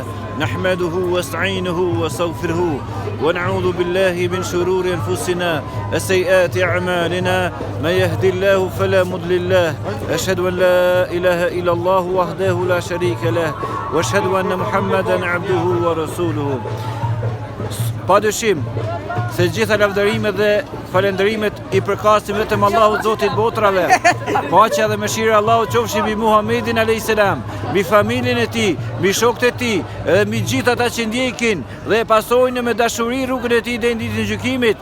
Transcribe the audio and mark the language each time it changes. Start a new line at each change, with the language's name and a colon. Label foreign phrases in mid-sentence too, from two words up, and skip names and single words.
Arabic: نحمده ونستعينه ونستغفره ونعوذ بالله من شرور أنفسنا وسيئات أعمالنا من يهد الله فلا مضل له أشهد أن لا إله إلا الله وحده لا شريك له وأشهد أن محمدا عبده ورسوله.
Albanian: Padyshim se gjitha lavdërimet dhe falendërimet I përkasin vetëm Allahut Zotit botrave. Paqja dhe mëshira e Allahut qofshin mbi Muhamedin
Arabic: عليه السلام,
Albanian: mbi familjen e tij, mbi shokët e tij, dhe mbi gjithë ata që ndjekin dhe pasojnë me dashuri rrugën e tij deri në ditën e gjykimit.